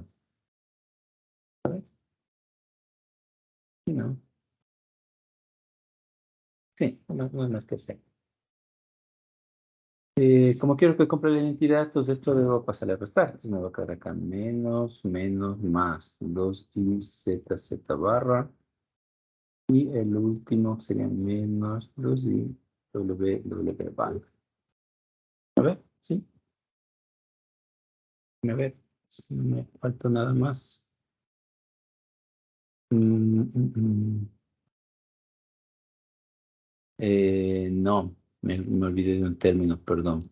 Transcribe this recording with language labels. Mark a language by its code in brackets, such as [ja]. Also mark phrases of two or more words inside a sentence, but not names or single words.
[es] A ver, no. Sí, no hay más que hacer. Como quiero que compre la identidad, entonces esto debo pasarle a restar. Entonces me va a quedar acá menos, más 2i z barra. Y el último sería menos 2i w barra. A ver, ¿sí? A ver, si no me falta nada más. No, me olvidé de un término, perdón.